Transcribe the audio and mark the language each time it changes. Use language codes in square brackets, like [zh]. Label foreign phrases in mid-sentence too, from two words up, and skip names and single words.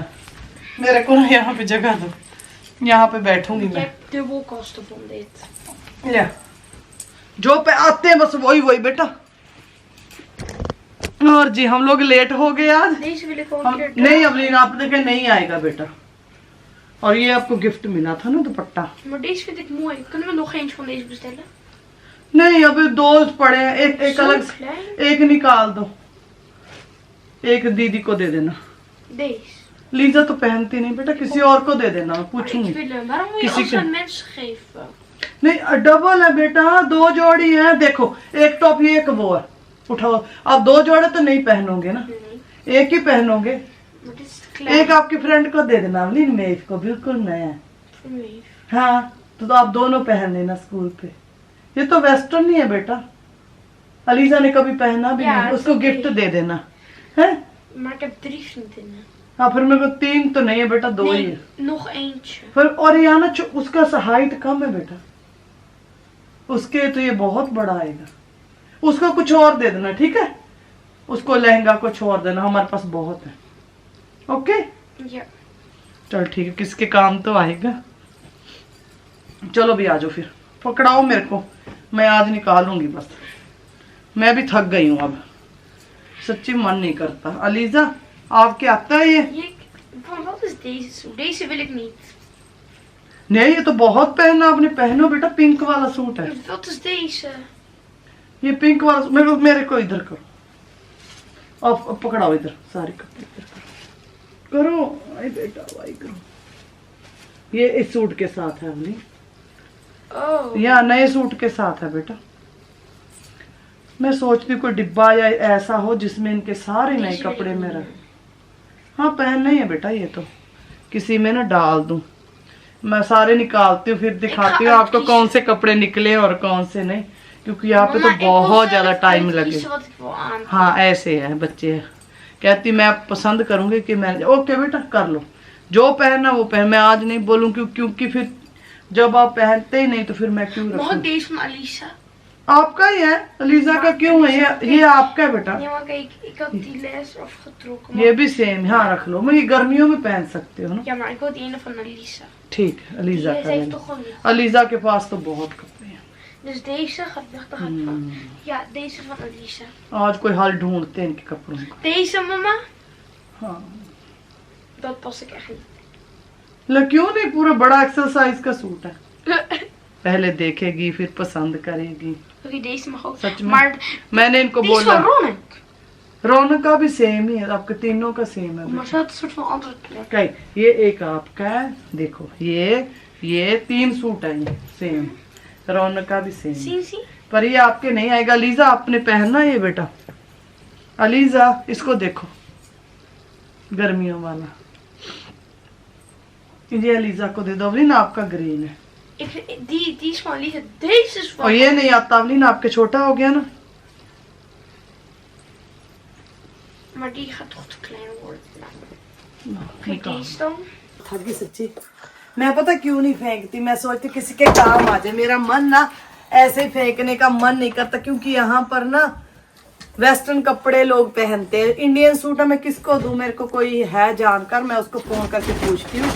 [hi] मेरे को ना यहाँ पे जगह दो, यहाँ पे बैठूंगी मैं। या जो पे आते हैं बस वही वही बेटा। और जी हम लोग लेट हो गए आज। नहीं अवलीन आप देखे नहीं आएगा बेटा। और ये आपको गिफ्ट मिला था ना दुपट्टा। [nl] Maar deze vind ik mooi. Kunnen we nog eentje van deze bestellen? [hi] नहीं अभी 2 पड़े हैं, एक अलग, एक निकाल दो, एक दीदी को दे देना। [nl] Deze. [hi] लीजा तो पहनती नहीं बेटा, किसी और को दे देना, मैं पूछूंगी। [nl] Waarom moet je [hi] किसी [nl] alles aan mensen geven? [hi] नहीं डबल है बेटा, 2 जोड़ी है। देखो एक टॉप ये एक वो है, उठाओ। आप 2 जोड़े तो नहीं पहनोगे ना, एक ही पहनोगे। [nl] Maar dit is te klein. [hi] एक आपकी फ्रेंड को दे देना अवलीन, मेव को, बिल्कुल नया है। [nl] Voor me. [hi] हाँ तो आप दोनों पहन लेना स्कूल पे। ये तो वेस्टर्न ही है बेटा, अलीजा ने कभी पहना भी या, नहीं, उसको ओके। गिफ्ट दे देना है। [nl] Maar ik heb 3 vriendinnen. [hi] हाँ फिर मेरे को 3 तो नहीं है बेटा, 2 ही है। [nl] Nee, nog eentje. [hi] फिर और ये ना उसका हाइट कम है बेटा, उसके तो ये बहुत बड़ा आएगा। उसको कुछ और दे देना, ठीक है? उसको लहंगा कुछ और देना, हमारे पास बहुत है। ओके [nl] Ja. [hi] चल ठीक है, किसके काम तो आएगा। चलो भी आ जाओ फिर, पकड़ाओ मेरे को, मैं आज निकालूंगी बस। मैं भी थक गई हूँ अब, सच्ची मन नहीं करता। अलीजा आपके आता है ये? [nl] Van wat is deze zo? Deze wil ik niet. [hi] नहीं ये तो बहुत पहना आपने, पहनो बेटा, पिंक वाला सूट है। [nl] Wat is deze? [hi] ये पिंक वाला मेरे को इधर करो, अब पकड़ाओ इधर, सारे कपड़े इधर करो, आई बेटा वाई करो। ये इस सूट के साथ है अवली, Oh. या नए सूट के साथ है बेटा। मैं सोचती हूँ कोई डिब्बा या ऐसा हो जिसमें इनके सारे नए [nl] Deze wil [hi] कपड़े [nl] ik [hi] मेरा। [nl] niet. [hi] हाँ पहनना ही है बेटा, ये तो किसी में ना डाल दूं। मैं सारे निकालती हूँ फिर दिखाती हूँ आपको कौन से कपड़े निकले और कौन से नहीं, क्योंकि यहाँ पे तो [nl] Mama, ik wil [hi] बहुत ज्यादा [nl] zelf [hi] टाइम [nl] uitkiezen [hi] लगे। [nl] wat ik wil aan. [hi] हाँ ऐसे है बच्चे, कहती मैं पसंद करूंगी कि मैं, ओके बेटा कर लो जो पहनना वो पहन। मैं आज नहीं बोलूँ क्योंकि फिर जब आप पहनते ही नहीं तो फिर मैं क्यों [nl] Mag ik [hi] रखूं? [nl] deze van Alisa? [hi] आपका ही है, अलीजा का क्यों है? ये आपका है बेटा, [nl] Ja, maar kijk, ik had die les afgetrokken. [hi] ये भी सेम। हाँ रख लो, मैं ये गर्मियों में पहन सकते हो ना। [nl] Ja, maar ik wil die ene van Alisa. [hi] ठीक है, अलीजा [nl] Deze [hi] का [nl] heeft [hi] लेना। [nl] toch wel niet. [hi] अलीजा के पास तो बहुत कपड़े हैं। [nl] Dus deze gaat weg. Dan gaat van. Ja, deze van Alisa. [hi] आज कोई हल ढूंढते हैं इनके कपड़ों का। [nl] Deze, mama? [hi] हाँ [nl] Dat pas ik echt niet. [hi] क्यों नहीं, पूरा बड़ा एक्सरसाइज का सूट है। पहले देखेगी फिर पसंद करेगी। [nl] Oké, deze mag ook. [hi] सच में [nl] Maar [hi] मैंने इनको [nl] die is [hi] बोला, [nl] van Ronek. [hi] रौनक का भी सेम ही है, आपके तीनों का सेम है [nl] Maar ze had een soort van andere kleur. [hi] कई। ये एक आपका है, देखो ये 3 सूट है, ये सेम। रौनक का भी सेम, [nl] Zien zie? [hi] पर ये आपके नहीं आएगा। अलीजा आपने पहनना है ये बेटा, अलीजा इसको देखो, गर्मियों वाला। ये अलीजा को दे दो, अवलीन आपका ग्रीन है। [nl] Die is van Alisa. Deze is [hi] और [nl] van. [hi] ये नहीं आता अवलीन, आपके छोटा हो गया ना। [nl] Maar die gaat toch te klein worden. Nou, [hi] ठीक [nl] kijk [hi] है। [nl] deze dan. [hi] थक गई सच्ची। मैं पता क्यों नहीं फेंकती, मैं सोचती किसी के काम आ जाए। मेरा मन ना ऐसे ही फेंकने का मन नहीं करता, क्योंकि यहाँ पर ना वेस्टर्न कपड़े लोग पहनते हैं। इंडियन सूट मैं किसको दूं? मेरे को कोई है जानकर, मैं उसको फोन करके पूछती हूँ।